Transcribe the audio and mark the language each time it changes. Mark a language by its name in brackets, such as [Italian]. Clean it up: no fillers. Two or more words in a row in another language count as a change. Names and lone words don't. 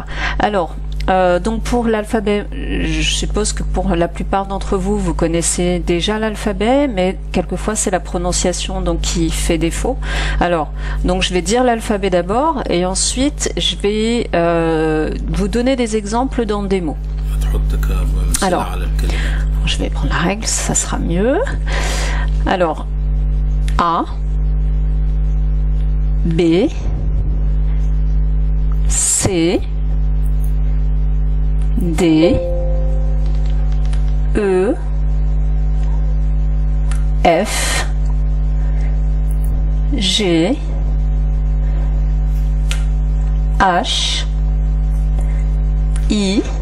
[French] Alors donc pour l'alphabet, je suppose que pour la plupart d'entre vous, vous connaissez déjà l'alphabet, mais quelquefois c'est la prononciation donc qui fait défaut. Alors, donc je vais dire l'alphabet d'abord et ensuite je vais vous donner des exemples dans des mots. Alors, je vais prendre la règle, ça sera mieux. Alors, A, B, C, D, E, F, G, H, I,